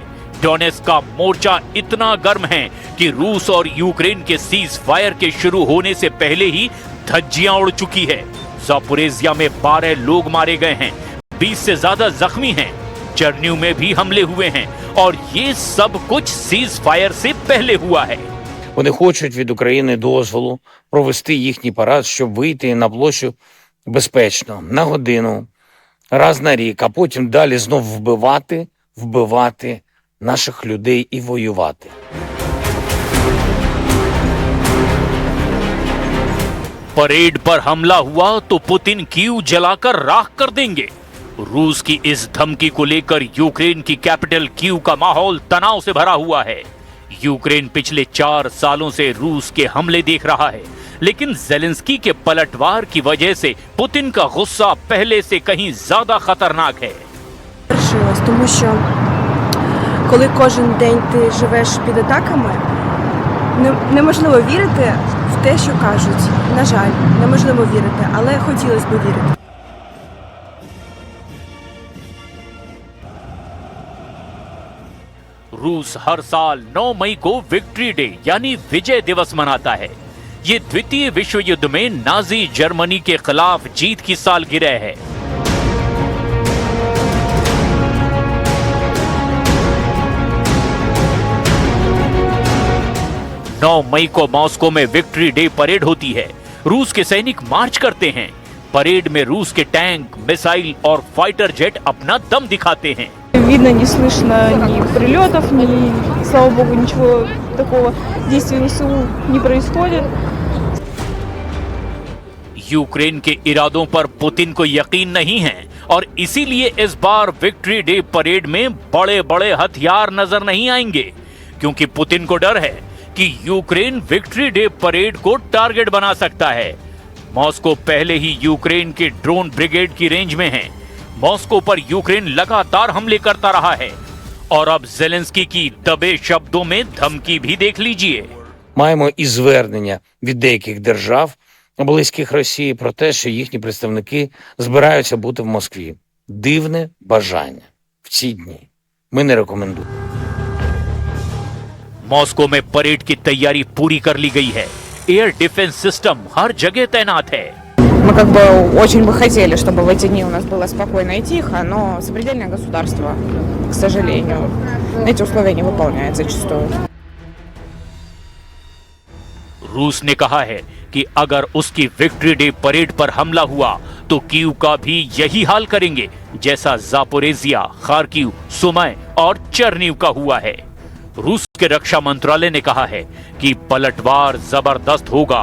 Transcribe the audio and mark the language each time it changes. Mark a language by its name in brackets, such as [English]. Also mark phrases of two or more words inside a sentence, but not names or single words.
[Hindi] डोनेट्स्क का मोर्चा इतना गर्म है कि रूस और यूक्रेन के [English] cease fire [Hindi] के शुरू होने से पहले ही धज्जियां उड़ चुकी है। ज़ापोरिज़िया में 12 लोग मारे गए हैं, 20 से ज्यादा जख्मी हैं। चर्निव में भी हमले हुए हैं, और ये सब कुछ [English] cease fire [Hindi] से पहले हुआ है। [Ukrainian] Вони хочуть від України дозволу провести їхній парад, щоб вийти на площу безпечно, на годину, раз на рік, а потім далі знов вбивати наших людей і воювати. [Hindi] परेड पर हमला हुआ तो पुतिन कीव जलाकर राख कर देंगे। रूस की इस धमकी को लेकर यूक्रेन की कैपिटल कीव का माहौल तनाव से भरा हुआ है। यूक्रेन पिछले 4 सालों से रूस के हमले देख रहा है, लेकिन ज़ेलेंस्की के पलटवार की वजह से पुतिन का गुस्सा पहले से कहीं ज्यादा खतरनाक है। [Ukrainian] Тому що коли кожен день ти живеш під атаками, неможливо вірити в те, що кажуть. На жаль, неможливо вірити, але хотілося б вірити. [Hindi] रूस हर साल 9 मई को [English] victory day [Hindi] यानी विजय दिवस मनाता है। ये द्वितीय विश्व युद्ध में नाजी जर्मनी के खिलाफ जीत की सालगिरह है। नौ मई को मॉस्को में [English] victory day parade [Hindi] होती है। रूस के सैनिक मार्च करते हैं। परेड में रूस के टैंक, मिसाइल और [English] fighter jet [Hindi] अपना दम दिखाते हैं। [Russian] Видно, не слышно ни прилетов, ни, слава богу, ничего такого действия ВСУ не происходит. [Hindi] यूक्रेन के इरादों पर पुतिन को यकीन नहीं है, और इसीलिए इस बार [English] victory day parade [Hindi] में बड़े बड़े हथियार नजर नहीं आएंगे, क्योंकि पुतिन को डर है कि यूक्रेन [English] victory day parade [Hindi] को टारगेट बना सकता है। मॉस्को पहले ही यूक्रेन के [English] drone brigade [Hindi] की रेंज में है। मॉस्को पर यूक्रेन लगातार हमले करता रहा है, और अब ज़ेलेंस्की की दबे शब्दों में धमकी भी देख लीजिए। [Ukrainian] Маємо і звернення від деяких держав, близьких Росії, про те, що їхні представники збираються бути в Москві. Дивне бажання в ці дні. Ми не рекомендуємо. [Hindi] मॉस्को में परेड की तैयारी पूरी कर ली गई है। [English] air defense system [Hindi] हर जगह तैनात है। [Russian] Мы как бы очень бы хотели, чтобы в эти дни у нас было спокойно и тихо, но сопредельное государство, к сожалению, эти условия не выполняет зачастую. [Hindi] रूस ने कहा है कि अगर उसकी [English] victory day parade [Hindi] पर हमला हुआ तो कीव का भी यही हाल करेंगे जैसा जापोरेजिया, खार्किव, सुमय और चर्निव का हुआ है। रूस के रक्षा मंत्रालय ने कहा है कि पलटवार जबरदस्त होगा।